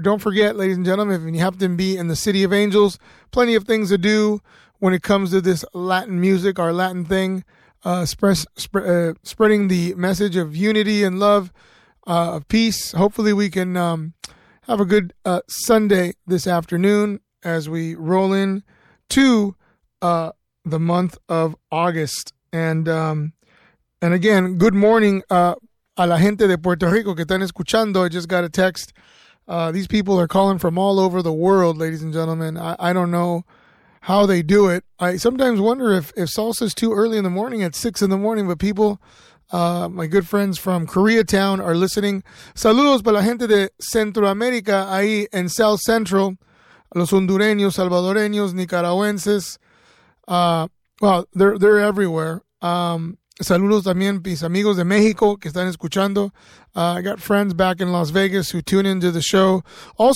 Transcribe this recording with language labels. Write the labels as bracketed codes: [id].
[en] Don't forget, ladies and gentlemen, if you happen to be in the City of Angels, plenty of things to do when it comes to this Latin music, our Latin thing, spreading the message of unity and love, of peace. Hopefully we can have a good Sunday this afternoon as we roll in to the month of August. And again, good morning, [es] a la gente de Puerto Rico que están escuchando. [en] I just got a text. These people are calling from all over the world, ladies and gentlemen. I don't know how they do it. I sometimes wonder if salsa is too early in the morning at 6 in the morning, but people, my good friends from Koreatown are listening. [es] Saludos para la gente de Centroamérica, ahí en South Central, los hondureños, salvadoreños, nicaragüenses. [en] Well, they're everywhere. [es] Saludos también mis amigos de México que están escuchando. [en] I got friends back in Las Vegas who tune into the show. Also,